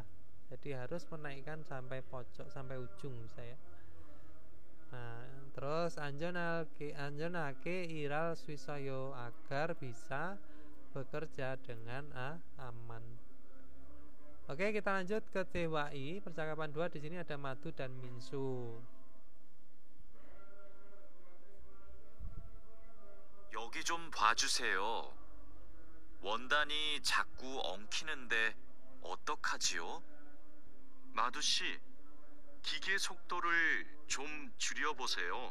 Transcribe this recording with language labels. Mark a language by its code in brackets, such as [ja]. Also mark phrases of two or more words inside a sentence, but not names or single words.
[id] Jadi harus menaikkan sampai pojok, sampai ujung saya. Nah, terus [ko] 안전하게 일할 수 있어요 [id] agar bisa bekerja dengan aman. Oke, kita lanjut ke TWI. Percakapan 2 di sini ada Madu dan Minsu. [ko] 여기 좀 봐주세요. 원단이 자꾸 엉키는데 어떡하지요? 마두 씨, 기계 속도를 좀 줄여보세요.